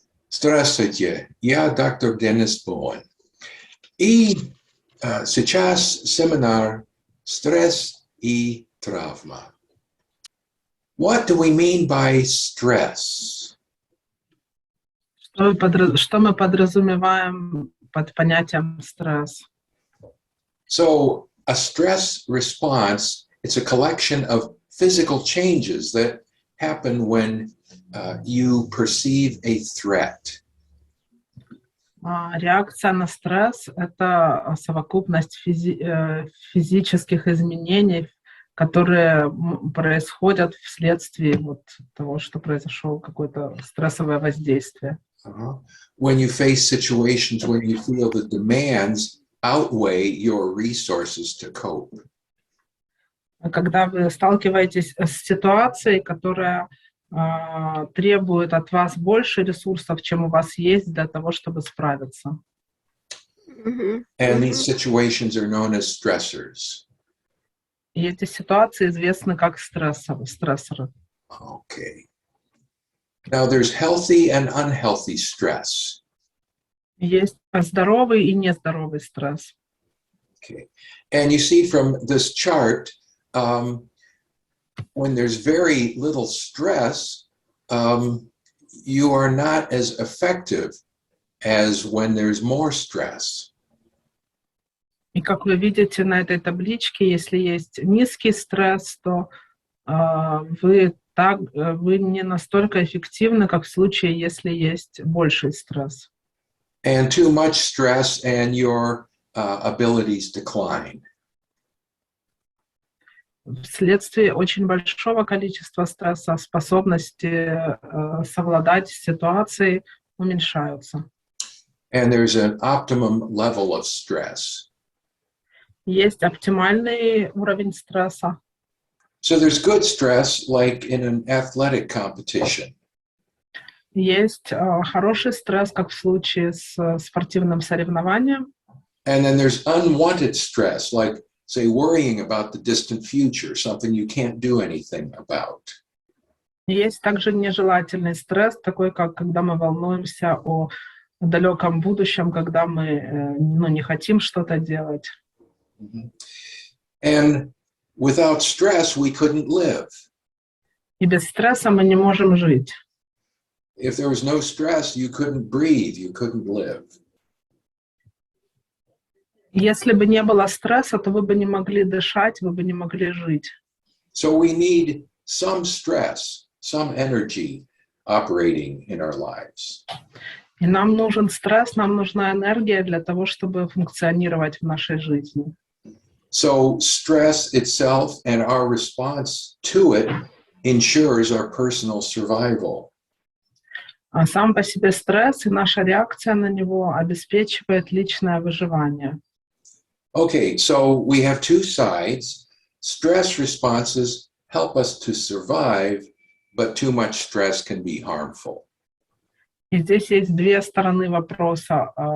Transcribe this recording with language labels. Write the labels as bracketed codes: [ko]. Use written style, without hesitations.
[ru] Здравствуйте, я доктор Денис Боуэн. И сейчас семинар «Стресс и травма». [en] What do we mean by stress? [ru] Что мы подразумеваем под понятием стресс? [en] So, a stress response, it's a collection of physical changes that happen when you perceive a threat. [ru] Реакция на стресс — это совокупность физических изменений, которые происходят вследствие того, что произошло какое-то стрессовое воздействие. [en] When you face situations where you feel the demands outweigh your resources to cope. [ru] Когда вы сталкиваетесь с ситуацией, которая требует от вас больше ресурсов, чем у вас есть для того, чтобы справиться. [en] And these situations are known as stressors. [ru] И эти ситуации известны как стрессоры. [en] Okay. Now there's healthy and unhealthy stress. [ru] Есть здоровый и нездоровый стресс. [en] Okay. And you see from this chart, when there's very little stress, you are not as effective as when there's more stress. [ru] И как вы видите на этой табличке, если есть низкий стресс, то вы не настолько эффективны, как в случае, если есть больший стресс. [en] And too much stress and your abilities decline. [ru] Вследствие очень большого количества стресса способности совладать с ситуацией уменьшаются. [en] And there's an optimum level of stress. [ru] Есть оптимальный уровень стресса. [en] So there's good stress, like in an athletic competition. [ru] Есть хороший стресс, как в случае с спортивным соревнованием. [en] And then there's unwanted stress, like, say, worrying about the distant future, something you can't do anything about. [ru] Есть также нежелательный стресс, такой, как когда мы волнуемся о далеком будущем, когда мы не хотим что-то делать. [en] And without stress, we couldn't live. [ru] И без стресса мы не можем жить. [en] If there was no stress, you couldn't breathe, you couldn't live. [ru] Если бы не было стресса, то вы бы не могли дышать, вы бы не могли жить. [en] So we need some stress, some energy operating in our lives. [ru] И нам нужен стресс, нам нужна энергия для того, чтобы функционировать в нашей жизни. [en] So stress itself and our response to it ensures our personal survival. [ru] А сам по себе стресс и наша реакция на него обеспечивает личное выживание. [en] Okay, so we have two sides. Stress responses help us to survive, but too much stress can be harmful. [ru] И здесь есть две стороны вопроса.